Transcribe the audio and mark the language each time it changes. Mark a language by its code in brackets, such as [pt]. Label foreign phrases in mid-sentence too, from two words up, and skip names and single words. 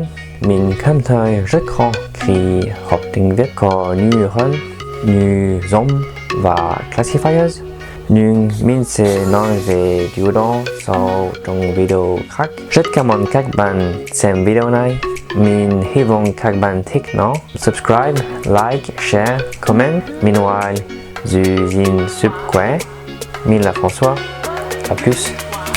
[vi] Mình cảm thấy rất khó khi học tiếng Việt có nhiều hơn như giống và classifiers, nhưng mình sẽ nói về điều đó sau trong video khác. Rất cảm ơn các bạn xem video này. Mình hy vọng các bạn thích nó. [en] Subscribe, like, share, comment. Meanwhile, [vi] giữ gìn sức khỏe. Mình là François. [fr] À plus.